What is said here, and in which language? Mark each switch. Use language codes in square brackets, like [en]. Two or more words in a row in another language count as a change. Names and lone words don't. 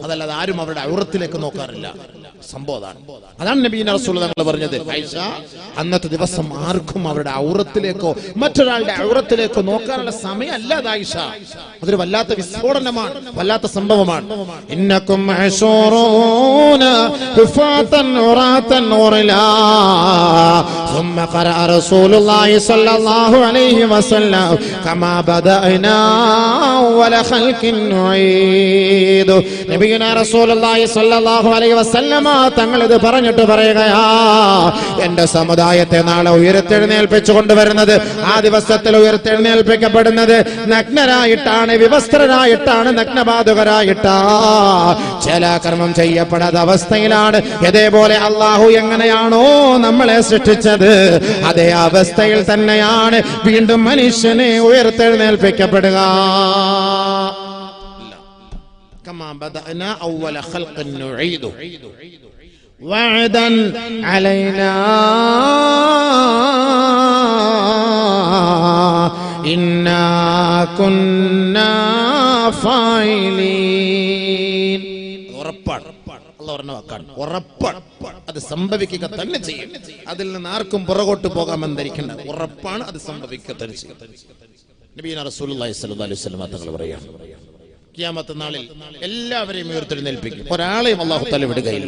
[ml] അതല്ലാതെ ആരും അവരുടെ ഔറത്തിലേക്ക് നോക്കാറില്ല. സംഭവം അതാണ് നബിയുടെ റസൂൽ തങ്ങൾ പറഞ്ഞത്. ആയിഷ, അന്നത്തെ ദിവസം ആർക്കും അവരുടെ ഔറത്തിലേക്കോ മറ്റൊരാളുടെ ഔറത്തിലേക്കോ നോക്കാനുള്ള സമയമല്ല ആയിഷ. അതൊരു വല്ലാത്ത വിസ്ഫോടനമാണ്, വല്ലാത്ത സംഭവമാണ്. [ar] إنكم محشورون حفاة عراة غرلا ثم قرأ رسول الله صلى الله عليه وسلم كما بدأنا أول خلق نعيد. نبينا رسول الله صلى الله عليه وسلم [ml] തങ്ങൾ ഇത് പറഞ്ഞിട്ട് പറയുകയാ, എന്റെ സമുദായത്തെ നാളെ ഉയർത്തെഴുന്നേൽപ്പിച്ചു കൊണ്ടുവരുന്നത്, ആ ദിവസത്തിൽ ഉയർത്തെഴുന്നേൽപ്പിക്കപ്പെടുന്നത് നഗ്നരായിട്ടാണ്, വിവസ്ത്രരായിട്ടാണ്, നഗ്നപാതുകരായിട്ടാ, ചലാകർമ്മം ചെയ്യപ്പെടാത്ത അവസ്ഥയിലാണ്. ഇതേപോലെ അള്ളാഹു എങ്ങനെയാണോ നമ്മളെ സൃഷ്ടിച്ചത് അതേ അവസ്ഥയിൽ തന്നെയാണ് വീണ്ടും മനുഷ്യനെ ഉയർത്തെഴുന്നേൽപ്പിക്കപ്പെടുക. [ar] كما بدأنا أول خلق نعيده وعدا علينا إنا كنا فاعلين. [ml] ഉറപ്പാണ്, അല്ലാഹു പറഞ്ഞ വാക്കാണ്, ഉറപ്പാണ്, അത് സംഭവിക്കുക തന്നെ ചെയ്യും. അതിൽ നിന്ന് ആർക്കും പുറകോട്ട് പോകാമെന്ന് ധരിക്കേണ്ട, ഉറപ്പാണ്, അത് സംഭവിക്കുക തന്നെ ചെയ്യും. [ar] نبينا رسول الله صلى الله عليه وسلم [ml] തങ്ങൾ പറയാണ്, ഖിയാമത്ത് നാളിൽ എല്ലാവരെയും ഉയർത്തെഴുന്നേൽപ്പിക്കും, ഒരാളെയും [ar] الله تعالى [ml] വിടുകയില്ല.